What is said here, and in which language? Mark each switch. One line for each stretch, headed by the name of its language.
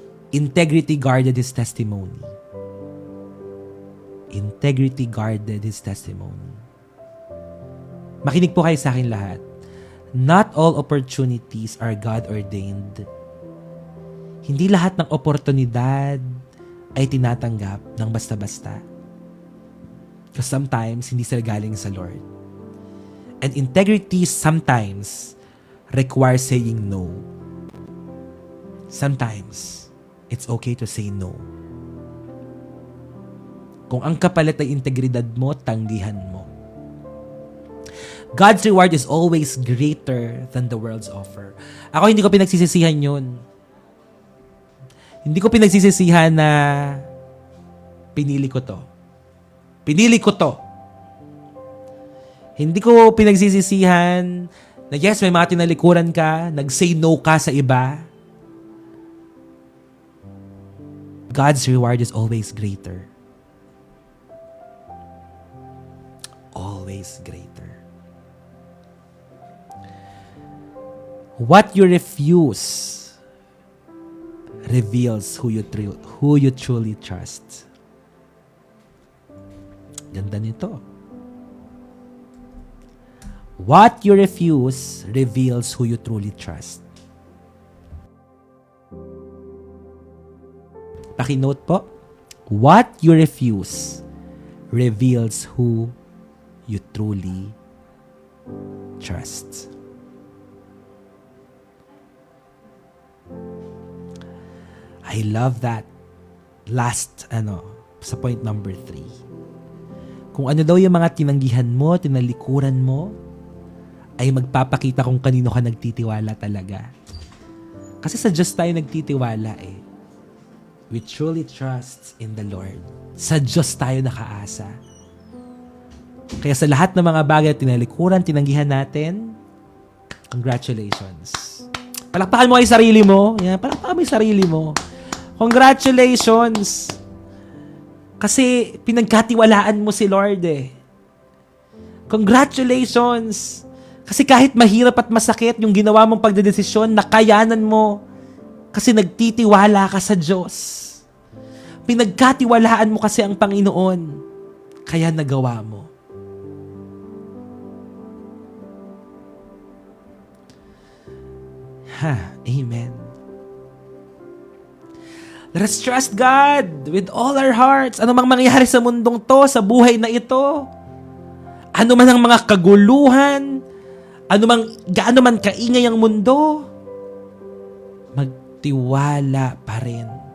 English: Integrity guarded his testimony. Integrity guarded his testimony.
Filipino: Makinig po kayo sa akin lahat.
English: Not all opportunities are God-ordained.
Filipino: Hindi lahat ng oportunidad ay tinatanggap ng basta-basta.
English: Because sometimes,
Filipino: hindi sila galing sa Lord.
English: And integrity sometimes requires saying no. Sometimes, it's okay to say no.
Filipino: Kung ang kapalit ay integridad mo, tanggihan mo.
English: God's reward is always greater than the world's offer.
Filipino: Ako hindi ko pinagsisisihan yun. Hindi ko pinagsisisihan na pinili ko to. Pinili ko to. Hindi ko pinagsisisihan na yes, may mga tinalikuran ka, nag-say no ka sa iba.
English: God's reward is always greater. Always greater. What you refuse reveals who you truly trust.
Filipino: Ganda nito.
English: What you refuse reveals who you truly trust.
Filipino: Paki-note po.
English: What you refuse reveals who you truly trust. I love that. Last, sa point number 3.
Filipino: Kung ano daw yung mga tinanggihan mo, tinalikuran mo, ay magpapakita kung kanino ka nagtitiwala talaga. Kasi sa Diyos tayo nagtitiwala eh.
English: We truly trust in the Lord.
Filipino: Sa Diyos tayo nakaasa. Kaya sa lahat ng mga bagay tinalikuran, tinanggihan natin, congratulations. Palakpakan mo yung sarili mo. Yan, palakpakan mo yung sarili mo. Congratulations! Kasi pinagkatiwalaan mo si Lord eh. Congratulations! Kasi kahit mahirap at masakit yung ginawa mong pagdedesisyon, nakayanan mo. Kasi nagtitiwala ka sa Diyos. Pinagkatiwalaan mo kasi ang Panginoon. Kaya nagawa mo. Amen.
English: Let us trust God with all our hearts.
Filipino: Ano mang mangyari sa mundong to, sa buhay na ito, ano man ang mga kaguluhan, gaano man kaingay ang mundo, magtiwala pa rin.